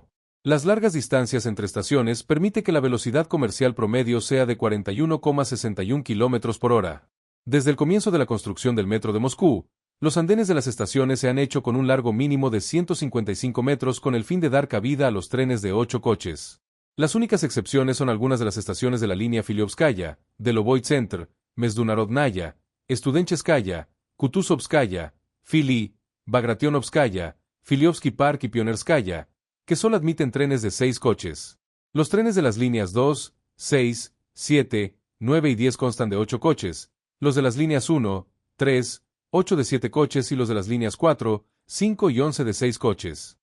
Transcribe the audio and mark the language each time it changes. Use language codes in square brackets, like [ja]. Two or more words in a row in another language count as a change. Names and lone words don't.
[es] Las largas distancias entre estaciones permite que la velocidad comercial promedio sea de 41,61 km por hora. Desde el comienzo de la construcción del metro de Moscú, los andenes de las estaciones se han hecho con un largo mínimo de 155 metros con el fin de dar cabida a los trenes de 8 coches. Las únicas excepciones son algunas de las estaciones de la línea Filiovskaya, Delovoy Center, Mezdunarodnaya, Studencheskaya, Kutuzovskaya, Fili, Bagrationovskaya, Filiovsky Park y Pionerskaya, que solo admiten trenes de 6 coches. Los trenes de las líneas 2, 6, 7, 9 y 10 constan de 8 coches, los de las líneas 1, 3, 8 de 7 coches y los de las líneas 4, 5 y 11 de 6 coches.